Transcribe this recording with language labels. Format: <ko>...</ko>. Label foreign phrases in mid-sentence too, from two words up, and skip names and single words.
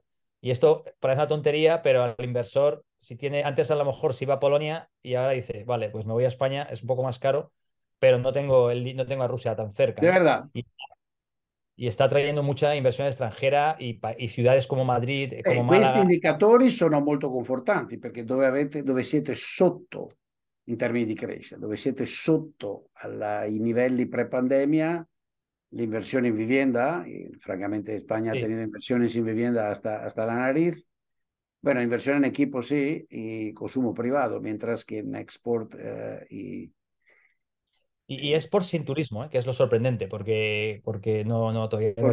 <es>Y esto parece una tontería, pero al inversor, si tiene, antes a lo mejor se iba a Polonia y ahora dice, vale, pues me voy a España, es un poco más caro, pero no tengo a Rusia tan cerca, De ¿no? verdad. Y está trayendo mucha inversión extranjera y ciudades como Madrid, como</es> <it>Questi</it> <es>Málaga.</es> <it>indicatori sono molto confortanti perché dove siete sotto in termini di crescita, dove siete sotto ai livelli pre-pandemia, l'inversione in vivienda,</it> <es>y francamente España ha Sí. tenido inversiones en vivienda hasta la nariz. Bueno, inversión en equipo sí y consumo privado, mientras que en export Y es por sin turismo, ¿eh? Que es lo sorprendente, porque todavía no</es>